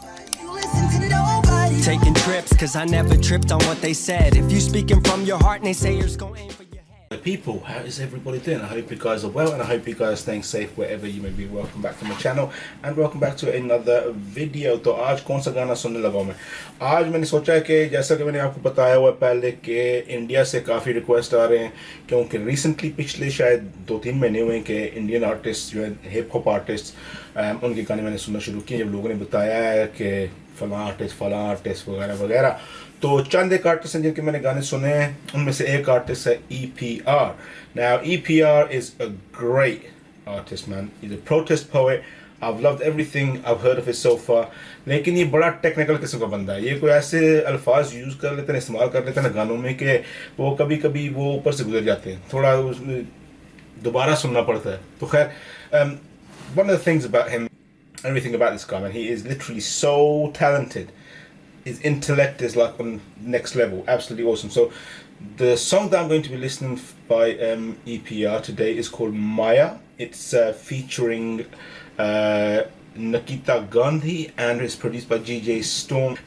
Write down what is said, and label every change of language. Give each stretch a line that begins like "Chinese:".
English: trips, cause I never tripped on what they said. If you speaking from your heart, naysayers gon' aim for your head. People, how is everybody doing? I hope you guys are well, and I hope you guys are staying safe wherever you may be. Welcome back to my channel and welcome back to another video.
Hindi: तो आज कौन सा गाना सुनने लगा मैं? आज मैंने सोचा कि जैसा कि मैंने आपको बताया हुआ पहले कि इंडिया से काफ़ी रिक्वेस्ट आ रहे हैं, क्योंकि रिसेंटली पिछले शायद 2-3 महीने हुए कि इंडियन आर्टिस्ट जो है हिप हॉप आर्टिस्ट उनके गाने मैंने सुनना शुरू किए जब लोगों ने बताया है कि फला आर्टिस्ट वगैरह वगैरह। तो चंद एक आर्टिस्ट हैं जिनके मैंने गाने सुने हैं, उनमें से एक आर्टिस्ट है EPR.
English: Now EPR is a great artist, man. He's a protest poet. I've loved everything I've heard of it so far.
Hindi: लेकिन ये बड़ा टेक्निकल किस्म का बंदा है। ये कोई ऐसे अल्फाज यूज़ कर लेते हैं, इस्तेमाल कर लेते हैं गानों में कि वो कभी कभी वो ऊपर से गुजर जाते हैं, थोड़ा दोबारा सुनना पड़ता है। तो खैर,
English: one of the things about him, everything about this guy, man, he is literally so talented. His intellect is like on next level, absolutely awesome. So the song that I'm going to be listening by EPR today is called Maya. It's featuring Nikhita Gandhi and it's produced by DJ Storm.